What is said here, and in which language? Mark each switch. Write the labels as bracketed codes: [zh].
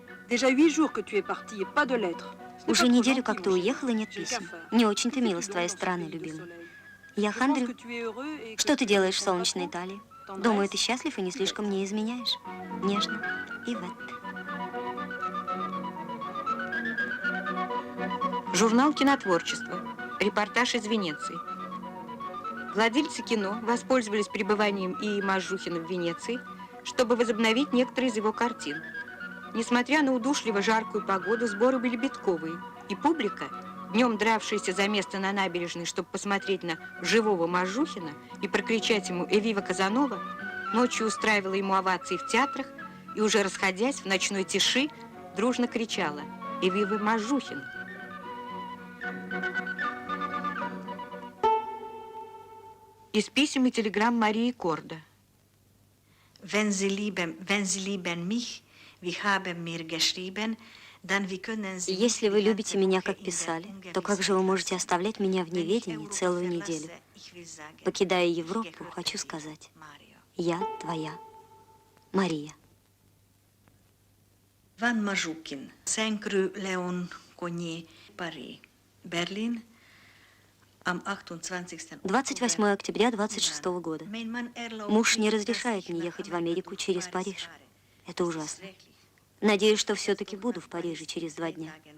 [fr] Déjà 8 jours que tu es parti et pas de lettres. [ru] Уже неделю, как ты уехал, и нет писем. Не очень-то мило с твоей стороны, любимый. Я хандрю. Что ты делаешь в солнечной Италии? Думаю, ты счастлив и не слишком мне изменяешь. Нежно. Ивет. Журнал «Кинотворчество». Репортаж из Венеции. Владельцы кино воспользовались пребыванием И.И. Мажухина в Венеции, чтобы возобновить некоторые из его картин. Несмотря на удушливо жаркую погоду, сборы были битковые, и публика, днем дравшаяся за место на набережной, чтобы посмотреть на живого Мажухина и прокричать ему «Эвива Казанова», ночью устраивала ему овации в театрах и, уже расходясь в ночной тиши, дружно кричала «Эвива Мажухин». Из писем и телеграмм Марии Корда. [de] Wenn Sie lieben mich, wie haben mir geschrieben, dann wie können Sie... [ru] Если вы любите меня, как писали, то как же вы можете оставлять меня в неведении целую неделю? Покидая Европу, хочу сказать, я твоя, Мария. [fr] Van Мажукин, Saint-Cru, Léon Cognier, Paris, Берлин, [ru] 28 октября 26 года. Муж не разрешает мне ехать в Америку через Париж. Это ужасно. Надеюсь, что все-таки буду в Париже через 2 дня.